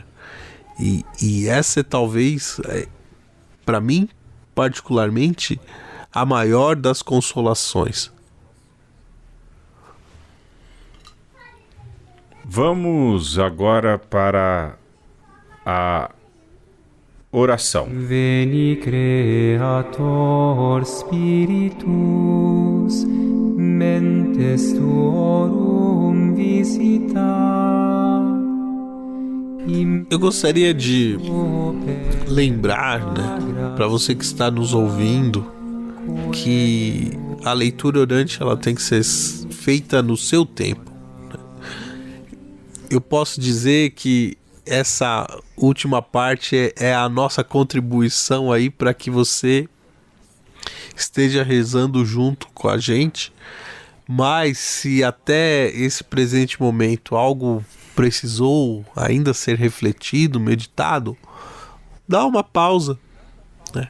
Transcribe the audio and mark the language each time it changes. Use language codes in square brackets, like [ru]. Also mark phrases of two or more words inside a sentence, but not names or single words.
[pt] E essa é talvez, para mim, particularmente, a maior das consolações. Vamos agora para a oração. [la] Veni Creator Spiritus, mentes tuorum visita. [pt] Eu gostaria de lembrar, né, para você que está nos ouvindo, que a leitura orante ela tem que ser feita no seu tempo. Eu posso dizer que essa última parte é a nossa contribuição aí para que você esteja rezando junto com a gente, mas se até esse presente momento algo precisou ainda ser refletido, meditado, dá uma pausa, né?